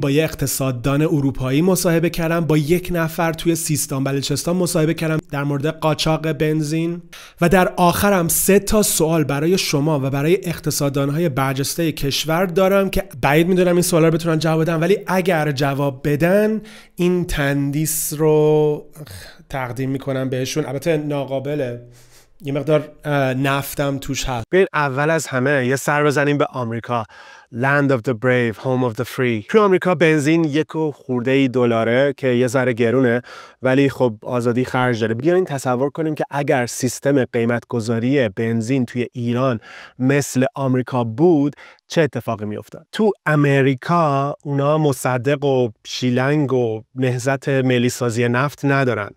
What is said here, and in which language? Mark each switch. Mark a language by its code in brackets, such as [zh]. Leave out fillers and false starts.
[fa] با یه اقتصاددان اروپایی مصاحبه کردم، با یک نفر توی سیستان بلوچستان مصاحبه کردم در مورد قاچاق بنزین و در آخرم 3 تا سوال برای شما و برای اقتصاددانهای برجسته کشور دارم که بعید میدونم این سوالا رو بتونن جواب بدن، ولی اگر جواب بدن این تندیس رو تقدیم میکنم بهشون. البته ناقابله، یه مقدار نفتم توش هست. بیاین اول از همه یه سر بزنیم به آمریکا. [en] Land of the brave, home of the free. [fa] تو آمریکا بنزین $1 که یه ذره گرونه، ولی خب آزادی خرج داره. بیاین تصور کنیم که اگر سیستم قیمت گذاری بنزین توی ایران مثل آمریکا بود چه اتفاقی میافتاد؟ تو امریکا اونا مصدق و شیلنگ و نهضت ملی سازی نفت ندارن.